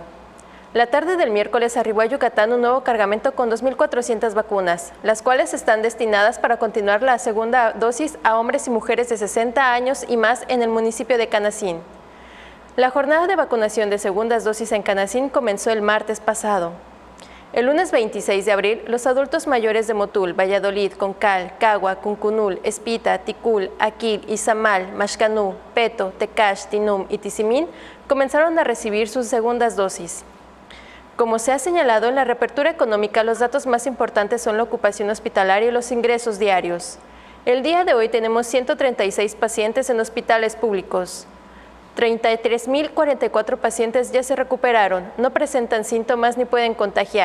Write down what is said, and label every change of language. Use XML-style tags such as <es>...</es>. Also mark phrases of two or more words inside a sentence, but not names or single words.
<es>La tarde del miércoles arribó a Yucatán un nuevo cargamento con 2.400 vacunas, las cuales están destinadas para continuar la segunda dosis a hombres y mujeres de 60 años y más en el municipio de Canacín. La jornada de vacunación de segundas dosis en Canacín comenzó el martes pasado. El lunes 26 de abril, los adultos mayores de Motul, Valladolid, Concal, Cagua, Cuncunul, Espita, Ticul, Aquil, Izamal, Maxcanú, Peto, Tecash, Tinum y Tizimín comenzaron a recibir sus segundas dosis. Como se ha señalado en la reapertura económica, los datos más importantes son la ocupación hospitalaria y los ingresos diarios. El día de hoy tenemos 136 pacientes en hospitales públicos. 33.044 pacientes ya se recuperaron, no presentan síntomas ni pueden contagiar.</es>